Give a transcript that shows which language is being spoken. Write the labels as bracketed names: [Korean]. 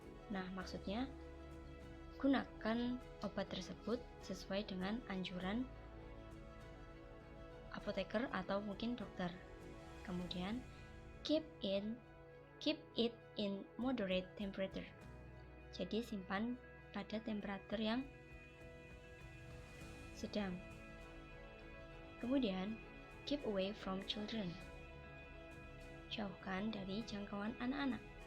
[Indonesian] Nah, maksudnya gunakan obat tersebut sesuai dengan anjuran apoteker atau mungkin dokter. Kemudian [English] keep it in moderate temperature. [Indonesian] Jadi simpan pada temperatur yang sedang. Kemudian [English] keep away from children. [Indonesian] Jauhkan dari jangkauan anak-anak.